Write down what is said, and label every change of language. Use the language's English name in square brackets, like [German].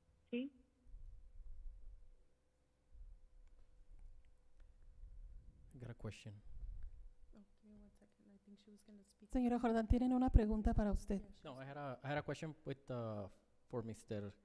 [Spanish] Sí. [English] I got a question. Okay, 1 second. I think she was going to speak. [Spanish] Señora Jordan, tienen una pregunta para usted. [English] No, I had a question with for Mr.